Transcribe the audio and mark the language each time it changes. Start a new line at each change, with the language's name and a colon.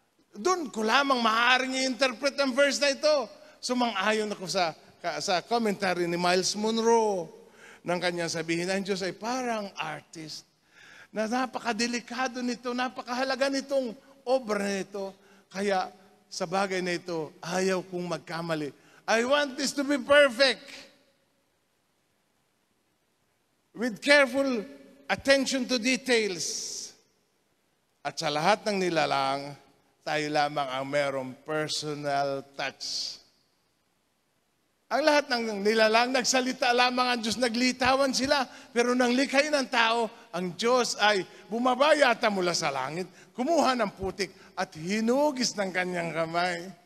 Filipino: Doon ko lamang maaaring i-interpret ang verse na ito. Sumang-ayon ako sa commentary ni Miles Monroe ng kanyang sabihin, ang Diyos ay parang artist na napakadelikado nito, napakahalaga nitong obra nito. Kaya sa bagay na ito, ayaw kong magkamali.
English: I want this to be perfect. With careful attention to details.
Filipino: At sa lahat ng nilalang, tayo lamang ang merong personal touch. Ang lahat ng nilalang, nagsalita lamang ang Diyos, naglitawan sila. Pero nang likhain ng tao, ang Diyos ay bumaba yata mula sa langit, kumuha ng putik at hinugis ng kanyang kamay.